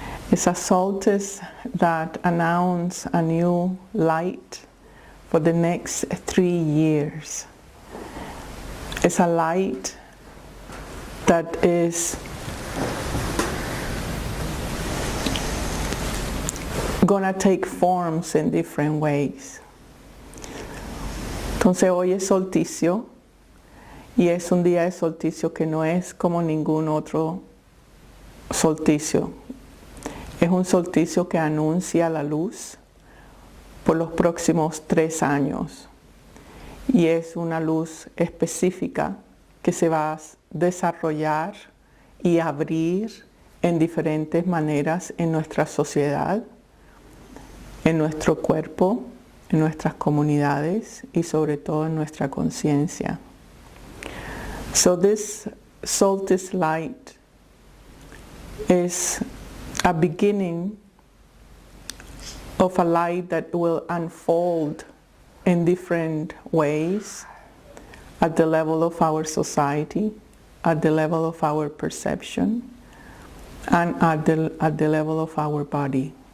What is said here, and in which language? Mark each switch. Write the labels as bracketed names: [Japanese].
[English] It's a solstice that announces a new light for the next 3 years. It's a light that is gonna take forms in different ways. [Spanish] Entonces hoy es solsticio y es un día de solsticio que no es como ningún otro solsticio. Es un solsticio que anuncia la luz por los próximos 3 años y es una luz específica que se va a desarrollar y abrir en diferentes maneras en nuestra sociedad, en nuestro cuerpo, en nuestras comunidades y sobre todo en nuestra conciencia. [English] So this solstice light is a beginning of a light that will unfold in different ways at the level of our society, at the level of our perception, and at the level of our body.